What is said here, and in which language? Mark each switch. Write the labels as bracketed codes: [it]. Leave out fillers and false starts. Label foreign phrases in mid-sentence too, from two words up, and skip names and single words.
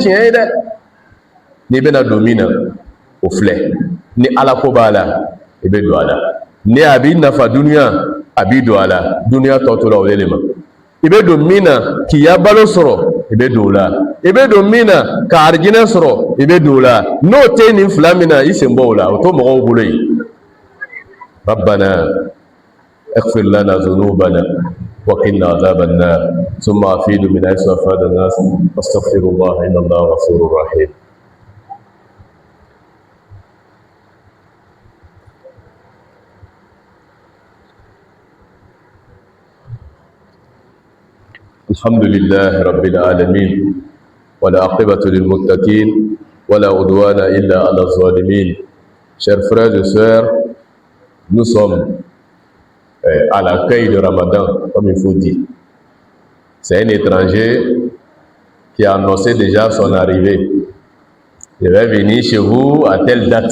[bm] tiɲɛ ye dɛ n'i bɛna don min na o filɛ ni ala ko b'a la i bɛ don a la ni a b'i nafa duniya a b'i don a la duniya tɔ tora o de ma i bɛ don min na k'i ya balo sɔrɔ i bɛ don o la i bɛ don min na ka arijinɛ sɔrɔ i bɛ don o la n'o tɛ nin fila min na i sen bɔ o la o to mɔgɔw bolo yen [ar] ربنا اغفر لنا ذنوبنا وقنا عذاب النار ثم أفيد من حيث أفاد الناس واستغفر الله إن الله غفور رحيم الحمد لله رب العالمين ولا عقبة للمتقين ولا عدوان إلا على الظالمين. [fr] Chers frères et sœurs, nous sommes à l'accueil de Ramadan, comme il faut dire. C'est un étranger qui a annoncé déjà son arrivée. Je vais venir chez vous à telle date.